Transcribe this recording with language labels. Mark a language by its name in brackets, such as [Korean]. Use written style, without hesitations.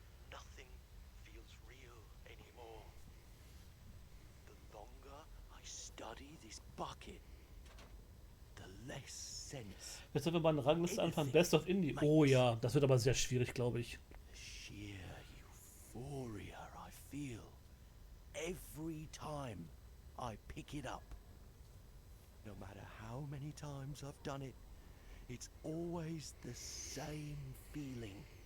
[English] Nothing feels real anymore. The longer I study this bucket, the less sense. [German] Jetzt sollen wir mal eine Rangliste anfangen. [English] Best of Indie. [German] Oh ja, das wird aber sehr schwierig, glaube ich. [English] The sheer euphoria I feel every time I pick it up. No matter how many times I've done it, it's always the same feeling.